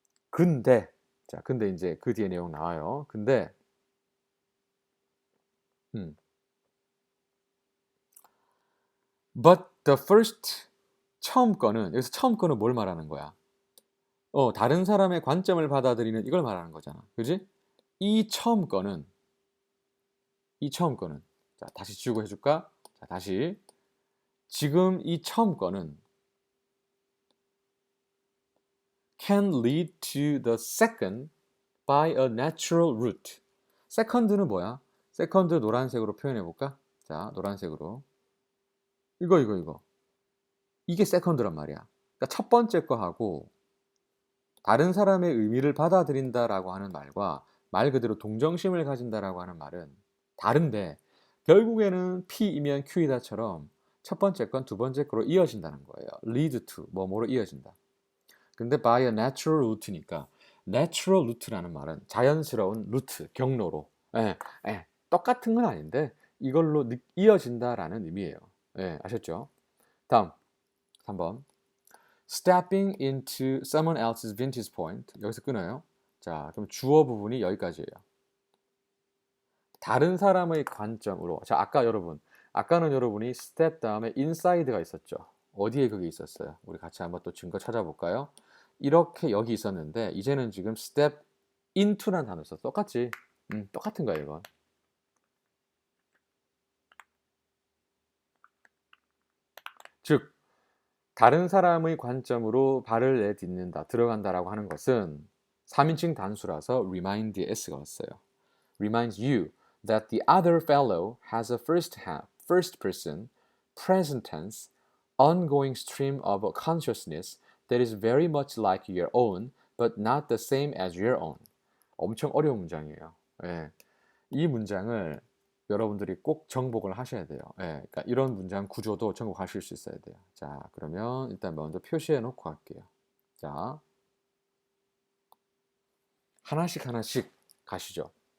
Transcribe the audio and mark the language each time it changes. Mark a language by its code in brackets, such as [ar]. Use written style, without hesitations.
[ko] 근데 이제 그 뒤에 내용 나와요. 근데 [en] but the first [ko] 여기서 처음 거는 뭘 말하는 거야? 다른 사람의 관점을 받아들이는 이걸 말하는 거잖아. 그지? 이 처음 거는 자, 다시 지우고 해줄까? 자, 다시 지금 이 처음 거는 [en] can lead to the second by a natural route. [ko] second는 뭐야? second 노란색으로 표현해 볼까? 자, 노란색으로. 이거. 이게 second란 말이야. 그러니까 첫 번째 거하고 다른 사람의 의미를 받아들인다라고 하는 말과 말 그대로 동정심을 가진다라고 하는 말은 다른데 결국에는 P이면 Q이다처럼 첫 번째 건 두 번째 거로 이어진다는 거예요. lead to 뭐뭐로 이어진다. 근데 [en] by a natural route [ko] 니까 natural route라는 말은 자연스러운 루트, 경로로 똑같은 건 아닌데 이걸로 이어진다라는 의미예요. 아셨죠? 다음 3번 [en] stepping into someone else's vantage point [ko] 여기서 끊어요. 자, 그럼 주어 부분이 여기까지예요. 다른 사람의 관점으로 자, 아까는 여러분이 step 다음에 inside가 있었죠. 어디에 그게 있었어요? 우리 같이 한번 또 증거 찾아볼까요? 이렇게 여기 있었는데 이제는 지금 step into라는 단어 써. 똑같지? 똑같은 거예요, 이건. 즉 다른 사람의 관점으로 발을 내딛는다, 들어간다라고 하는 것은 3인칭 단수라서 remind에 s가 왔어요. [en] reminds you that the other fellow has a first person, present tense, ongoing stream of consciousness that is very much like your own, but not the same as your own. [ko] 엄청 어려운 문장이에요. 이 문장을 여러분들이 꼭 정복을 하셔야 돼요. 그러니까 이런 문장 구조도 정복하실 수 있어야 돼요. 자, 그러면 일단 먼저 표시해 놓고 할게요. 자, 하나씩 가시죠.